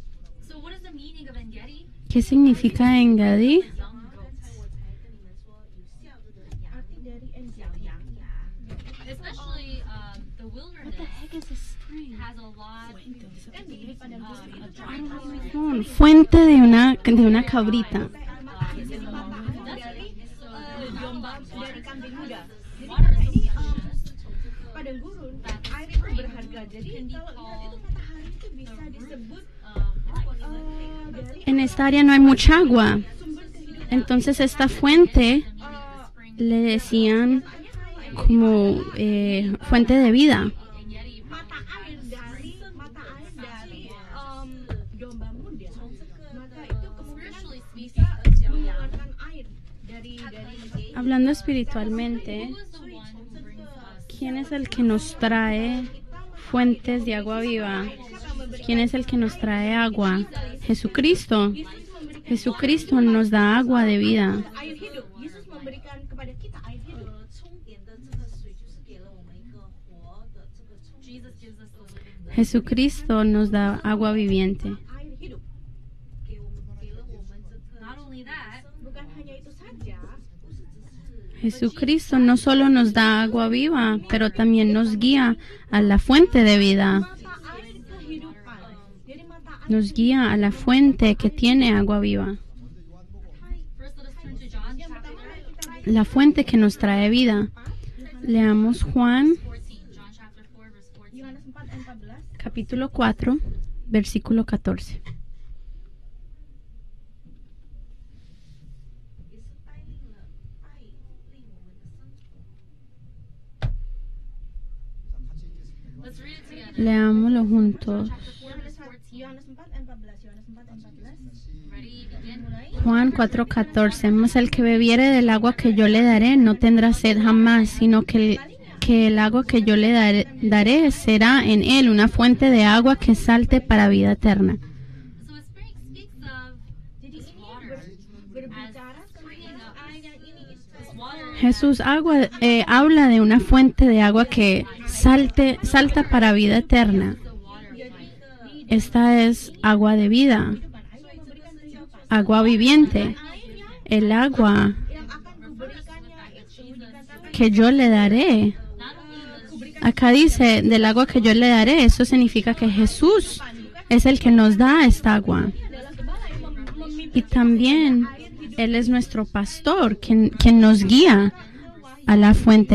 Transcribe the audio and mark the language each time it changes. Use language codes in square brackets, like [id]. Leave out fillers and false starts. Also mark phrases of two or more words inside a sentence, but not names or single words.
[es] ¿Qué significa En-Gadi? Fuente de una cabrita. [id] Padang gurun, air itu berharga. Jadi kalau lihat itu matahari itu bisa disebut [es] en esta área no hay mucha agua. Entonces esta fuente le decían como fuente de vida. [id] mata air dari domba muda, maka itu kemungkinan bisa mengeluarkan air dari [es] Hablando espiritualmente, ¿quién es el que nos trae fuentes de agua viva? ¿Quién es el que nos trae agua? Jesucristo. Jesucristo nos da agua de vida. [id] air hidup. Yesus memberikan kepada kita air hidup. [en] Jesus gives us the living water. [es] Jesucristo nos da agua viviente. [id] Air hidup. [en] Not only that, [id] Bukan hanya itu saja, [es] Jesucristo no solo nos da agua viva, pero también nos guía a la fuente de vida. [id] mata air kehidupan. Jadi mata air [es] Nos guía a la fuente que tiene agua viva. [en] first let us turn to John chapter [es] La fuente que nos trae vida. Leamos Juan 14. [en] John chapter 4 verse 14. [id] Yohanes 4 ayat 14. [es] capítulo 4, versículo 14. [en] Let's read it together. [es] Leámoslo juntos. [id] Yohanes 4 ayat 14. Yohanes 4 ayat 14. [en] Ready? Begin. [es] Juan 4:14. Mas el que bebiere del agua que yo le daré no tendrá sed jamás, sino que el agua que yo le daré será en él una fuente de agua que salte para vida eterna. [en] So it speaks of [id] Jadi [en] this [id] ini [en] water. [id] berbicara tentang air yang ini. [en] This water [es] Jesús habla de una fuente de agua que salta para vida eterna. [en] the water of life. [es] Esta es agua de vida, agua viviente. El agua [id] Yang akan kuberikannya itu dikatakan [es] que yo le daré. Acá dice, del agua que yo le daré, eso significa que Jesús es el que nos da esta agua. [id] adalah gembala yang memimpin [es] Y también Él es nuestro pastor, quien nos guía a la fuente.